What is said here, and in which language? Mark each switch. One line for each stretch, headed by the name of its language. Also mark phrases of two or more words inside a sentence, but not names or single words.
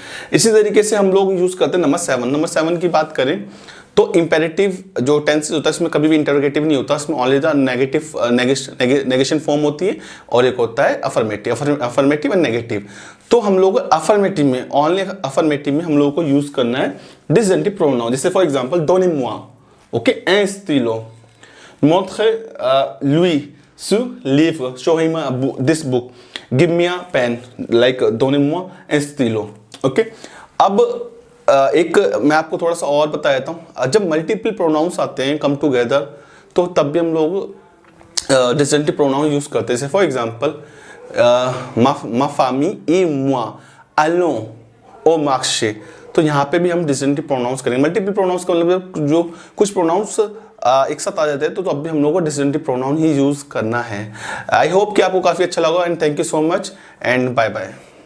Hindi: इसी तरीके से हम लोग यूज करते हैं नंबर 7 की बात करें तो इंपेरेटिव जो टेंसेस होता है इसमें कभी भी इंटरोगेटिव नहीं होता, इसमें
English: only the negative negation form
Hindi: होती है और एक होता है
English: affirmative and negative.
Hindi: तो हम लोग अफर्मेटिव में
English: only affirmative
Hindi: में हम लोगों को यूज करना है
English: disjunctive pronoun,
Hindi: जैसे
English: for example
French: donnez-moi,
Hindi: ओके,
French: un stylo, montrez-lui ce livre,
English: show-moi this book, give me a pen, like
French: donnez-moi un stylo,
Hindi: ओके। अब एक मैं आपको थोड़ा सा और बता देता हूँ, जब
English: multiple pronouns
Hindi: आते हैं
English: come together
Hindi: तो तब भी हम लोग
English: disjunctive pronoun
Hindi: यूज करते हैं।
English: for example
French: ma famille et moi allons au marché,
Hindi: तो यहाँ पे भी हम
English: disjunctive pronouns
Hindi: करेंगे।
English: multiple pronouns
Hindi: का मतलब जो कुछ प्रोनाउंस एक साथ आ जाते हैं तो अब भी हम लोगों को
English: disjunctive pronoun
Hindi: ही यूज करना है।
English: I hope
Hindi: कि आपको काफी अच्छा लगा
English: and thank you so much and bye bye.